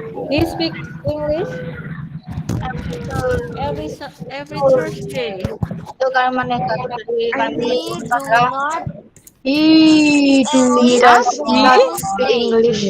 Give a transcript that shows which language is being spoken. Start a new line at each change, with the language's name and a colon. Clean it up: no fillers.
English: He speak English every Thursday.
Indonesian: Itu kalimat negatif dari kalimat
English: He does not speak English